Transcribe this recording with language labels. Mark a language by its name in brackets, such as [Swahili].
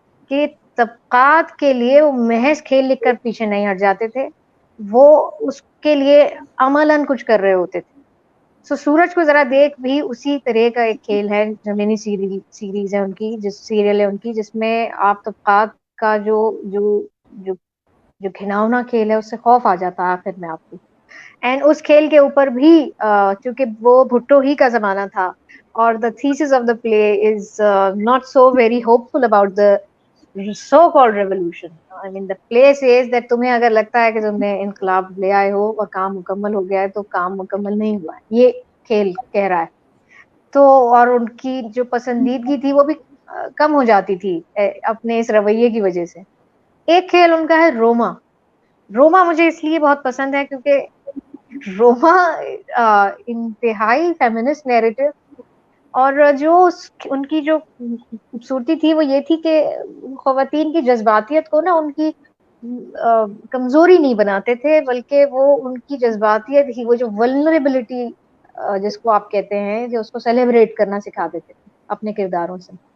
[Urdu] کہ طبقات کے لیے وہ محض کھیل لکھ کر پیچھے نہیں ہٹ جاتے تھے، وہ اس کے لیے عملاً کچھ کر رہے ہوتے تھے. سو سورج کو ذرا دیکھ بھی اسی طرح کا ایک کھیل ہے، زمینی سیریز ہے ان کی، سیریل ہے ان کی، جس میں آپ طبقات کا جو گھناؤنا کھیل ہے اس سے خوف آ جاتا ہے آخر میں آپ کو. [English] and [Urdu] اس کھیل کے اوپر بھی چونکہ وہ بھٹو ہی کا زمانہ تھا اور [English] the thesis of the play is not so very hopeful about the so called revolution. I mean the play says that [Urdu] تمہیں اگر لگتا ہے کہ تم نے انقلاب لے آئے ہو اور کام مکمل ہو گیا ہے تو کام مکمل نہیں ہوا ہے، یہ کھیل کہہ رہا ہے. تو اور ان کی جو پسندیدگی تھی وہ بھی کم ہو جاتی تھی اپنے اس رویے کی وجہ سے. ایک کھیل ان کا ہے روما. روما مجھے اس لیے بہت پسند ہے کیونکہ روما انتہائی فیمنسٹ نیریٹو، اور جو ان کی جو خوبصورتی تھی وہ یہ تھی کہ خواتین کی جذباتیت کو نا ان کی کمزوری نہیں بناتے تھے، بلکہ وہ ان کی جذباتیت ہی، وہ جو ولنریبلٹی جس کو آپ کہتے ہیں، جو اس کو سیلیبریٹ کرنا سکھا دیتے تھے اپنے کرداروں سے.